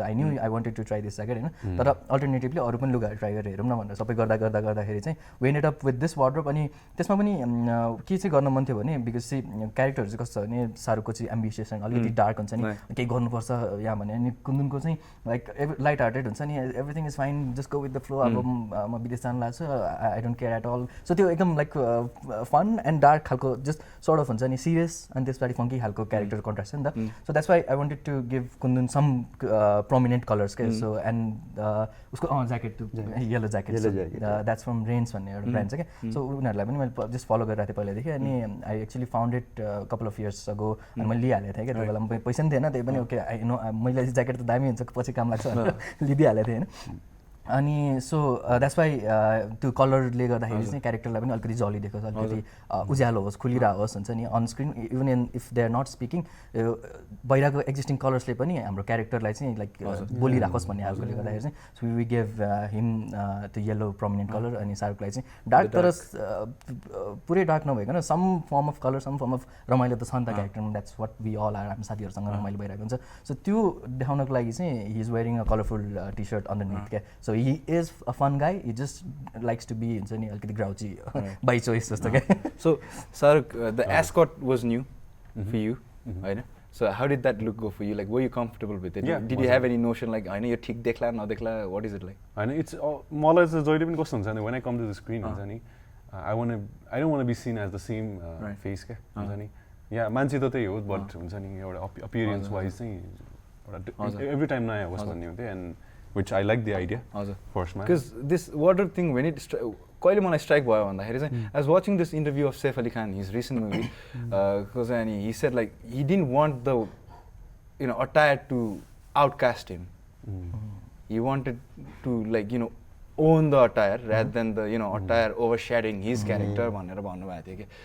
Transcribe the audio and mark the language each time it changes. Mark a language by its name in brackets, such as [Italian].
[English] I knew I wanted to try this jacket हैन, [Nepali] तर alternatively अरू पनि लुगाहरू ट्राई गरेर हेरौँ न भनेर सबै गर्दाखेरि चाहिँ [English] we ended up with this wardrobe. [Nepali] अनि त्यसमा पनि के चाहिँ गर्न मन थियो भने बिकज चाहिँ क्यारेक्टरहरू चाहिँ कस्तो छ भने सारुकको चाहिँ एम्बिसियस अनि अलिकति डार्क हुन्छ नि, केही गर्नुपर्छ यहाँ भने, अनि कुन्दनको चाहिँ लाइक लाइट हार्टेड हुन्छ नि, everything is fine, just go with the flow. अब म विदेश जानु लाग्छ, [English] I don't care at all. [Nepali] So त्यो एकदम लाइक फन एन्ड डार्क खालको जस्ट सर्ट अफ हुन्छ नि, सिरियस अनि त्यसपछि फङ्की खालको क्यारेक्टर कन्ट्रास्ट छ नि त. [English] So that's why I wanted to give Kundan some prominent colours के. [Nepali] सो एन्ड उसको jacket yellow jacket that's from rains भन्ने एउटा ब्रान्ड छ क्या. सो उनीहरूलाई पनि मैले जस्ट फलो गरिरहेको थिएँ पहिलादेखि, अनि [English] I actually found it couple of years ago. [Nepali] अनि मैले लिइहालेको थिएँ क्या, त्यो बेला पैसा पनि थिएन, त्यही पनि ओके आई नो मैले ज्याकेट त दामी हुन्छ पछि काम लाग्छ भनेर लिइदिइहालेको थिएँ होइन. अनि सो द्याट्स वाइ त्यो कलरले गर्दाखेरि चाहिँ क्यारेक्टरलाई पनि अलिकति जली देखोस्, अलिकति उज्यालो होस्, खुलिरहेको होस् हुन्छ नि on screen. [English] even if they are not speaking, [Nepali] बाहिरको एक्जिस्टिङ कलर्सले पनि हाम्रो क्यारेक्टरलाई चाहिँ लाइक बोलिराखोस् भन्ने खालकोले गर्दाखेरि चाहिँ सो वी गेभ हिम त्यो येलो प्रोमिनेन्ट कलर, अनि सारुकलाई चाहिँ डार्क, तर पुरै डार्क नभइकन some form of colour, some form of रमाइलो त छ नि त क्यारेक्टरमा. [English] that's what we all are, [Nepali] हामी साथीहरूसँग रमाइलो भइरहेको हुन्छ. सो त्यो देखाउनको लागि चाहिँ he is wearing a colourful T short अन्डरनिथ क्या. [English] So he is a fun guy, he just likes to be हुन्छ नि अलिकति grouchy by choice जस्तो क्या. So Saruk, the ascot was new for you, होइन? So how did that look go for you? Like, were you comfortable with it? Yeah, did you have any notion like [Nepali] होइन यो ठिक देख्ला नदेख्ला, [English] what is it like? होइन, it's [Nepali] मलाई चाहिँ जहिले पनि कस्तो हुन्छ भने [English] when I come to the screen हुन्छ नि, I don't want to be seen as the same face क्या हुन्छ नि. [Nepali] या मान्छे त त्यही हो, बट हुन्छ नि एउटा appearance wise चाहिँ एउटा every time नयाँ होस् भन्ने हुन्थ्यो, and which I like the idea. [English] First man. Because this wardrobe thing, when it [Nepali] कहिले मलाई स्ट्राइक भयो भन्दाखेरि चाहिँ [English] I was watching this interview of Saif Ali Khan, his recent movie, because he said like he didn't want the attire to outcast him. He wanted to like own the attire rather than the attire overshadowing his character भनेर भन्नुभएको थियो कि.